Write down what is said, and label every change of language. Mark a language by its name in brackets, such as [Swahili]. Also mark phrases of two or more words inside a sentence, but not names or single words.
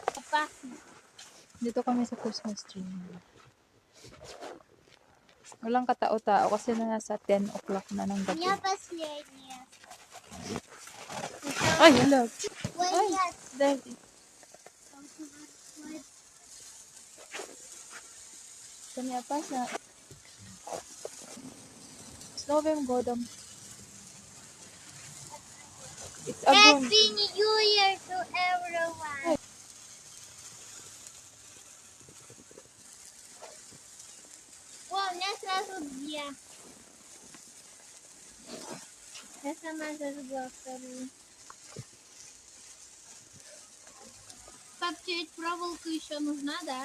[Filipino] Dito kami sa Christmas tree. Walang katao-tao kasi na nasa 10 o'clock na ng gabi. Ay, hello. Ay, daddy. Kanya pa sa [Russian] с Новым годом. [English] It's a good. Happy New Year to everyone. [Russian] О, у меня сразу две. Я сама зажгла вторую. Пап, тебе ведь проволока еще нужна, да?